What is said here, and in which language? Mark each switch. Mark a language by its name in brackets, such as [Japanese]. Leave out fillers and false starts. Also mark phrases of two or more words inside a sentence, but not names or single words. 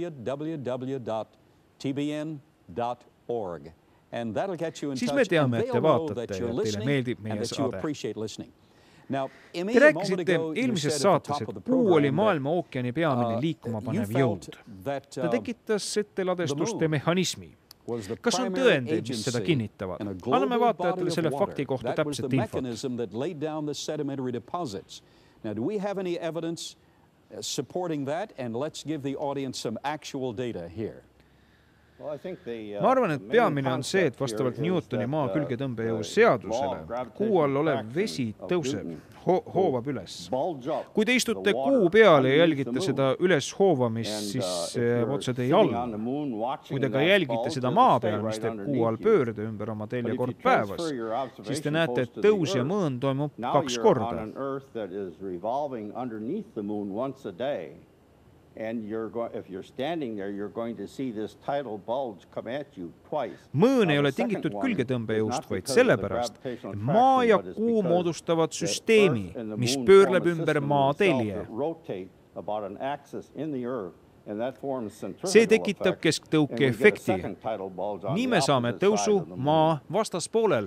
[Estonian] Siis me teame, et te vaatate ja teile meeldib meie saade. Te rääkisite eelmises saates, et kuu oli maailma ookeani peamine liikuma panev jõud. Ta tekitas ettelladestuste mehhanismi. Kas on tõendeid, mis seda kinnitavad? Anname vaatajatele selle fakti kohta täpset infot. [English] Now, do we have any evidence supporting that? And let's give the audience some actual data here. [Estonian] Ma arvan, et peamine on see, et vastavalt Newtoni maa külgetõmbejõu seadusele kuu all olev vesi tõuseb, hoovab üles. Kui te istute kuu peale ja jälgite seda üles hoovamist, siis otse teie all. Kui te ka jälgite seda maa peal, mis teeb kuu all pöörde ümber oma telje kord päevas, siis te näete, et tõus ja mõõn toimub 2 korda. [English] And if you're standing there, you're going to see this tidal bulge come at you twice. [Estonian] Mõõn ei ole tingitud külgetõmbejõust, vaid sellepärast, et maa ja kuu moodustavad süsteemi, mis pöörleb ümber maa telje. See tekitab kesktõuke efekti. Nii me saame tõusu maa vastaspoolel.